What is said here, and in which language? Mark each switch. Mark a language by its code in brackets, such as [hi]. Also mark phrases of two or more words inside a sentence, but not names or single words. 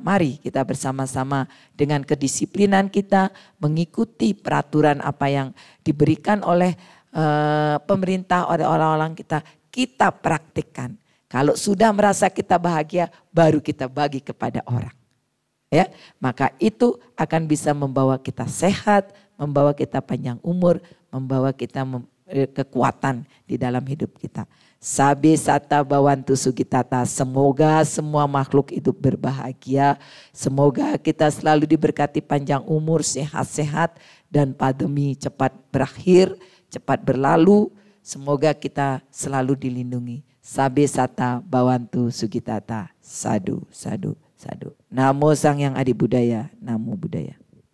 [id] Mari kita bersama-sama dengan kedisiplinan kita mengikuti peraturan apa yang diberikan oleh pemerintah, oleh orang-orang kita praktikkan. Kalau sudah merasa kita bahagia, baru kita bagi kepada orang. Ya, maka itu akan bisa membawa kita sehat, membawa kita panjang umur, membawa kita kekuatan di dalam hidup kita. [pi] Sabe sata bawantu sugitata, [id] semoga semua makhluk hidup berbahagia, semoga kita selalu diberkati panjang umur, sehat-sehat dan pandemi cepat berakhir, cepat berlalu, semoga kita selalu dilindungi. [pi] Sabe sata bawantu sugitata, sadu, sadu, sadu. Namo Sang Yang Adi Budaya, Namo Buddhaya.